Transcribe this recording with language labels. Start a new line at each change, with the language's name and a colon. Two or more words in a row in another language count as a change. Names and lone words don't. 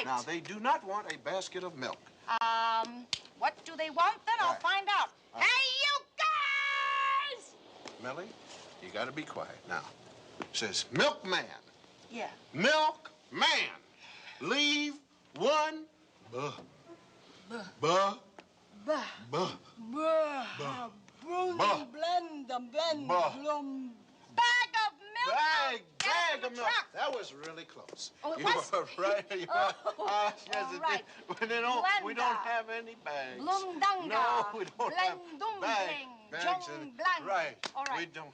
English: Now, they do not want a basket of milk. What do they want then? I'll Right. find out. Hey, you guys! Millie, you got to be quiet now. It says, milkman. Yeah. Milkman. Leave 1 Buh. buh. Blend. Buh. Bag of milk. Bag of milk. That was really close. Oh, it you was? were right. You Oh, yes, all it right. did. We don't have any bags. Blundanga. No, we don't have Blendungling. bags. Jong blang. Right. All right. We don't.